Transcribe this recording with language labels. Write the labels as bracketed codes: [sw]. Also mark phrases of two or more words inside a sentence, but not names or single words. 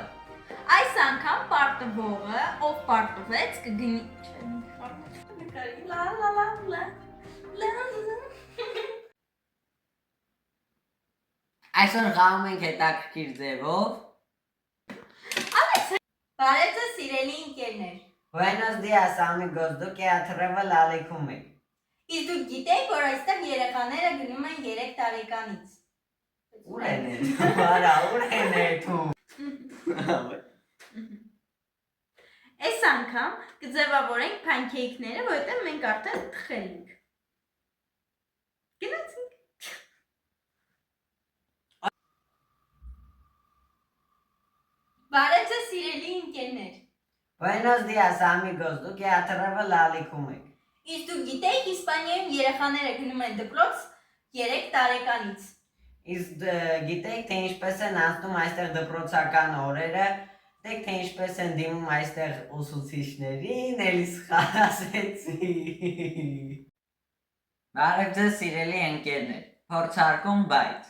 [hy] Այս անգամ պարտվողը, ով պարտվեց, կգնի։ Այսօր խաղում ենք հետաքրքիր ձևով։ Բարև ձեզ սիրելի ընկերներ։ [es] Buenos días amigos, [hy] դուք Travel ալիքում եք։ Իսկ դուք գիտեք, որ այստեղ երեխաները գնում են 3 տարեկանից։ Ուր են են, բարա, ուր են էթու։ Այս անգամ կձևավորենք փանքեյքները, որովհետև մենք արդեն թխել ենք։ Գնացինք։ Բարև ձեզ սիրելի ընկերներ։ [es] Buenos días amigos, [hy] դուք Travel ալիքում եք։ Իսկ դուք գիտեք, Իսպանիայում երեխաները գնում են դպրոց 3 տարեկանից։ Իսկ գիտեք, թե ինչպես են անցնում այստեղ դպրոցական օրերը, գիտեք, թե ինչպես են դիմում այստեղ ուսուցիչներին, էլի սխալացեցի։ Բարև ձեզ սիրելի ընկերներ, փորձարկում բայց։